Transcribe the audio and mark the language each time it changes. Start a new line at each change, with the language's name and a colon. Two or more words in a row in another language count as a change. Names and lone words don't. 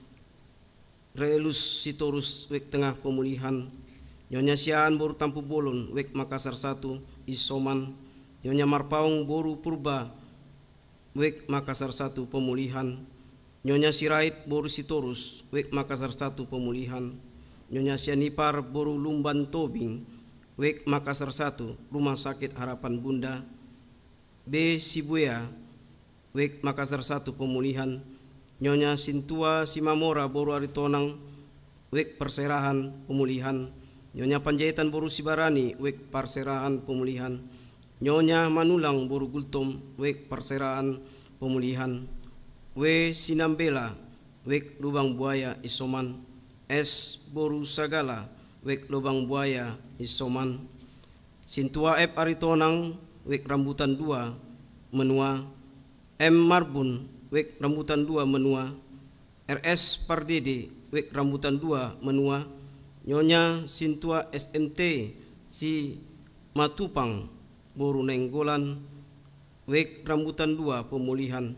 Indonesian: Relus Sitorus, Wek Tengah, pemulihan, Nyonya Siaan Boru Tampu Bolon, Wek Makassar 1, Isoman, Nyonya Marpaung Boru Purba, Wek Makassar 1, pemulihan, Nyonya Sirait Boru Sitorus, Wek Makassar 1, pemulihan, Nyonya Sianipar Boru Lumban Tobing, WEK Makassar 1, Rumah Sakit Harapan Bunda. B. Sibuya, WEK Makassar 1, Pemulihan. Nyonya Sintua Simamora Boru Aritonang, WEK Perserahan Pemulihan. Nyonya Panjaitan Boru Sibarani, WEK Perserahan Pemulihan. Nyonya Manulang Boru Gultom, WEK Perserahan Pemulihan. W. Sinambela, WEK Lubang Buaya Isoman. S. Boru Sagala, WEK Lubang Buaya Isoman. Sintua F. Aritonang, WEK Rambutan 2 Menua. M. Marbun, WEK Rambutan 2 Menua. RS Pardede, WEK Rambutan 2 Menua. Nyonya Sintua SMT Si Matupang Boru Nenggolan, WEK Rambutan 2 Pemulihan.